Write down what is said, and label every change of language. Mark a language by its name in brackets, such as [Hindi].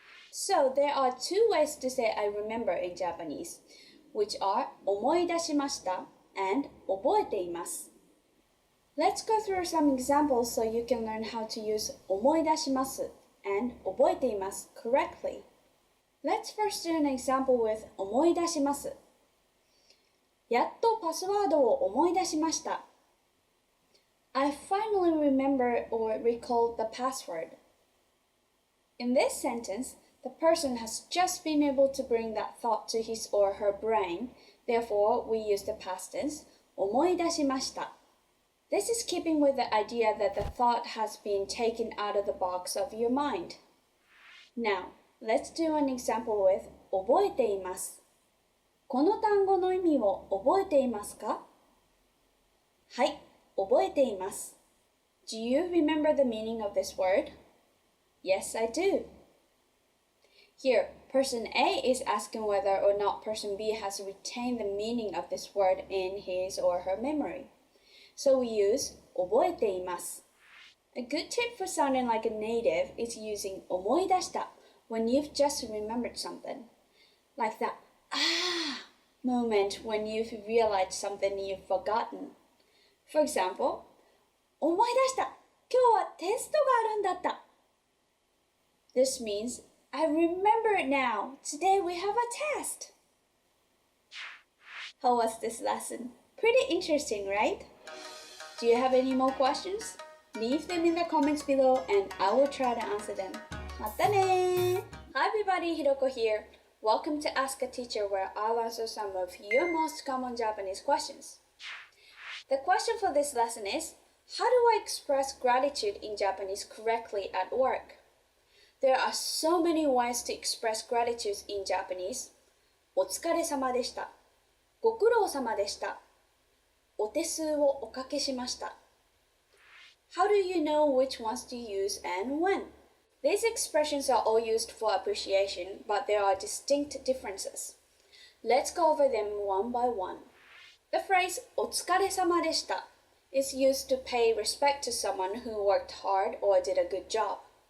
[English] So there are two ways to say I remember in Japanese, which are 思い出しました and 覚えています. Let's go through some examples so you can learn how to use 思い出します and 覚えています correctly. Let's first do an example with 思い出します. [Japanese] やっとパスワードを思い出しました. [English] I finally remembered or recalled the password. In this sentence, the person has just been able to bring that thought to his or her brain. Therefore, we use the past tense 思い出しました. This is keeping with the idea that the thought has been taken out of the box of your mind. Now, let's do an example with 覚えています. [Japanese] この単語の意味を覚えていますか? はい、覚えています. [English] Do you remember the meaning of this word? Yes, I do. Here, person A is asking whether or not person B has retained the meaning of this word in his or her memory. So we use 覚えています. A good tip for sounding like a native is using 思い出した when you've just remembered something. Like that ああ moment when you've realized something you've forgotten. For example, [Japanese] 思い出した。今日はテストがあるんだった。 [English] This means, I remember it now. Today we have a test. How was this lesson? Pretty interesting, right? Do you have any more questions? Leave them in the comments below and I will try to answer them. [Japanese] またね! [English] Hi everybody, Hiroko here. Welcome to Ask a Teacher, where I'll answer some of your most common Japanese questions. The question for this lesson is, how do I express gratitude in Japanese correctly at work? There are so many ways to express gratitude in Japanese. [Japanese] お疲れ様でした。ご苦労様でした。お手数をおかけしました。 [English] How do you know which ones to use and when? These expressions are all used for appreciation, but there are distinct differences. Let's go over them one by one. The phrase お疲れ様でした is used to pay respect to someone who worked hard or did a good job.